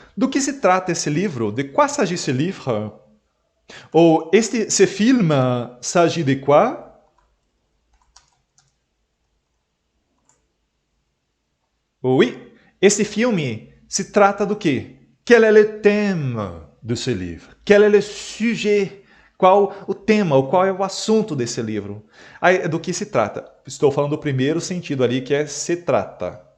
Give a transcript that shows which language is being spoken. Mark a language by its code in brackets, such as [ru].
[pt] Do que se trata esse livro? [fr] De quoi s'agit ce livre? Ou ce film s'agit de quoi? [pt] Oui, esse filme se trata do quê? [fr] Quel est le thème de ce livre? Quel est le sujet? [pt] Qual o tema, ou qual é o assunto desse livro? Aí, do que se trata? Estou falando do primeiro sentido ali, que é se trata.